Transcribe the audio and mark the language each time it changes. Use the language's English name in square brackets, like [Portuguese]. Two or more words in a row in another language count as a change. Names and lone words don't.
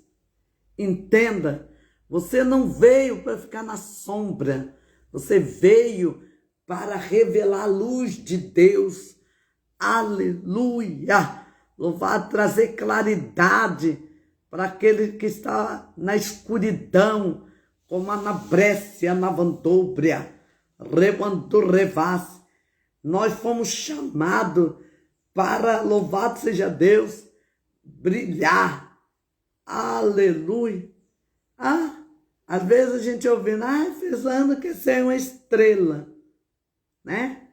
[Portuguese] Entenda, você não veio para ficar na sombra, você veio para revelar a luz de Deus. Aleluia! Louvado, trazer claridade para aquele que está na escuridão, como a nabrécia, na vandóbria, rebando revasse. Nós fomos chamados para, louvado seja Deus, brilhar. Aleluia. Às vezes a gente ouvindo, pensando que você é uma estrela, né?